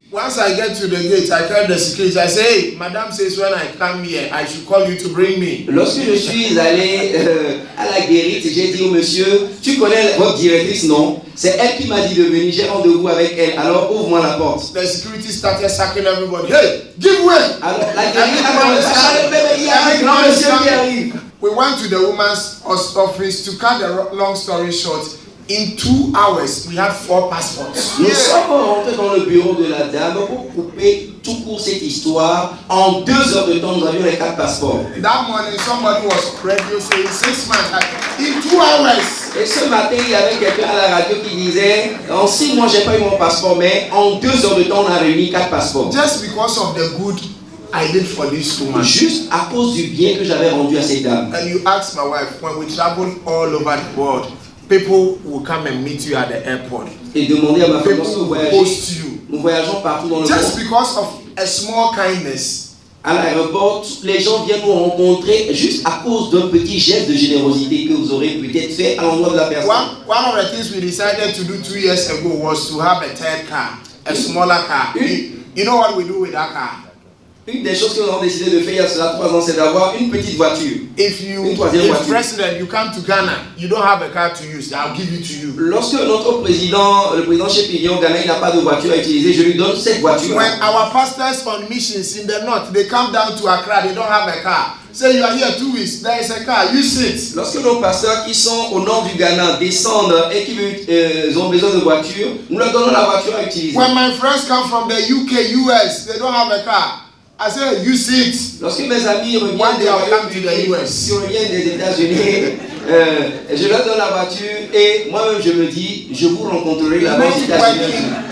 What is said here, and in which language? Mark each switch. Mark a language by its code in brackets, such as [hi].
[en] I get to the gate, I tell the security, I say, hey, madam says when I come here, I should call you to bring me. [fr] Lorsque je suis allé à la guérite, j'ai dit au monsieur, tu connais votre directrice? Non. C'est elle qui m'a dit de venir, j'ai rendez-vous avec elle, alors ouvre-moi la porte. [en] The security started sacking everybody. Hey, give way! [fr] Alors la guérite a commencé à dire, il y a un grand monsieur qui arrive. [en] We went to the woman's office. To cut the long story short, in 2 hours, we had 4 passports. [fr] Nous sommes rentrés dans le bureau de la dame pour couper tout court cette histoire. En 2 heures de temps, nous avions les 4 passeports. [en] That morning, somebody was radio saying 6 months. In 2 hours. [fr] Et ce matin, il y avait quelqu'un à la radio qui disait, en 6 mois, j'ai pas eu mon passeport, mais en 2 heures de temps, on a réuni 4 passeports. [en] Just because of the good I did for this woman. [fr] Juste à cause du bien que j'avais rendu à cette dame. [en] And you ask my wife, when we travel all over the world, people will come and meet you at the airport. [fr] Et demander à ma femme, [en] People will host you. [fr] nous voyageons partout dans le [en] Just [fr] monde. [en] because of a small kindness. [fr] À l'aéroport, les gens viennent nous rencontrer juste à cause d'un petit geste de générosité que vous aurez peut-être fait à l'endroit de la personne. [en] One of the things we decided to do 2 years ago was to have a third car, a smaller car. You know what we do with that car? [fr] Une des choses que nous avons décidé de faire il y a cela 3 ans, c'est d'avoir une petite voiture. [en] If president, you come to Ghana, you don't have a car to use, I'll give it to you. [fr] Lorsque notre président, le président Chepignon au Ghana, il n'a pas de voiture à utiliser, je lui donne cette voiture. [en] When our pastors on missions in the north, they come down to Accra, they don't have a car. Say you are here 2 weeks, there is a car, use it. [fr] Lorsque nos pasteurs qui sont au nord du Ghana descendent et qui ont besoin de voiture, nous leur donnons la voiture à utiliser. [en] When my friends come from the UK, US, they don't have a car. I say use it. [fr] Lorsque mes amis reviennent des États-Unis, je leur donne la voiture et moi-même je me dis, je vous rencontrerai là-bas aux États-Unis.